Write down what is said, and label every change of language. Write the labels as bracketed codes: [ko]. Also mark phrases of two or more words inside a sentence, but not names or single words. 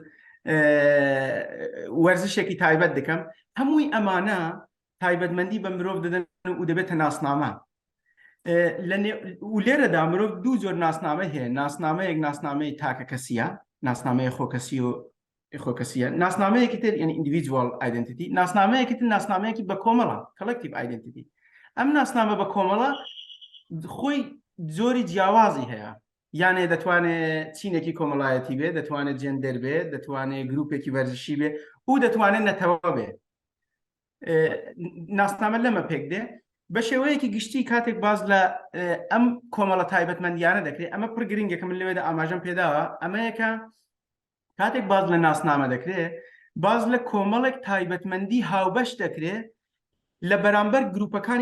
[ckb] وەرزشێکی تایبەت دەکەم هەمووی ئەمانە تایبەتمەندی بە مرۆڤ دەدەن و دەبێتە ناسنامە و لێرەدا مرۆڤ دوو جۆر ناسنامە هەیە ناسنامەیەک ناسنامەی تاکە کەسیە ناسنامەیە خۆکەسی و خۆکەسیە ناسنامەیەکی تر یعنی [en] individual identity [ckb] ناسنامەیەکی تر ناسنامەیەکی بە کۆمەڵە [en] collective identity [ckb] ئەم ناسنامە بە کۆمەڵە خۆی جۆری جیاوازی هەیە یانێ دەتوانێت چینێکی کۆمەڵایەتی بێ دەتوانێت جێندەر بێ دەتوانێت گروپێکی وەرزشی بێ و دەتوانێت نەتەوە بێ ناسنامە لەمە پێک دێ بە شێوەیەکی گشتی کاتێک باز لە ئەم کۆمەڵە تایبەتمەندیانە دەکرێت ئەمە پڕ گرنگێکە من لەوێدا ئاماژەم پێداوە ئەمەیەکە کاتێک باز لە ناسنامە دەکرێت باز لە کۆمەڵێک تایبەتمەندی هاوبەش دەکرێت لە بەرامبەر گروپەکانی